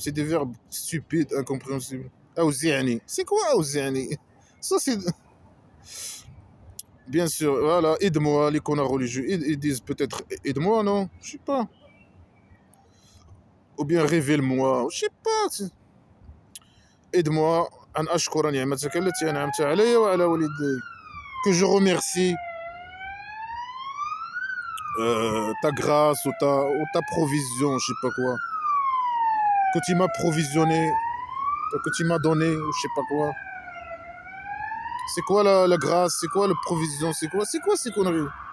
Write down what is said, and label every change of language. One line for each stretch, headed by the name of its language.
French: C'est des verbes stupides, incompréhensibles.
Arabic: أوزعني.
French: C'est quoi أوزعني? Ça, c'est. Bien sûr, voilà, aide-moi, les connards religieux, ils disent peut-être aide-moi, non? Je sais pas. Ou bien révèle-moi, je sais pas. Aide-moi
Arabic: أن أشكر نعمتك التي أنعمت علي وعلى والدي.
French: Que je remercie ta grâce ou ta provision, je sais pas quoi. Que tu m'as provisionné, que tu m'as donné, ou je sais pas quoi. C'est quoi la grâce? C'est quoi la provision? C'est quoi ces conneries?